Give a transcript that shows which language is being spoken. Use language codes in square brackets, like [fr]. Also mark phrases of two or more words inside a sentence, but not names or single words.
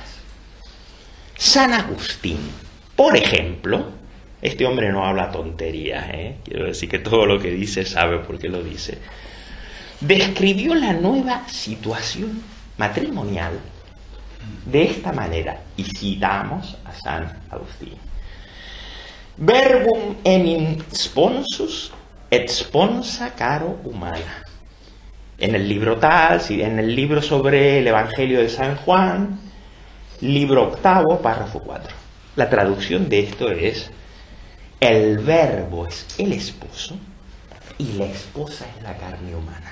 [es] San Agustín, por ejemplo, este hombre no habla tonterías, quiero decir que todo lo que dice sabe por qué lo dice, describió la nueva situación matrimonial de esta manera, y citamos a San Agustín: [la] verbum enim sponsus et sponsa caro humana. [es] En el libro tal, en el libro sobre el Evangelio de San Juan, libro 8, párrafo 4. La traducción de esto es: el verbo es el esposo y la esposa es la carne humana.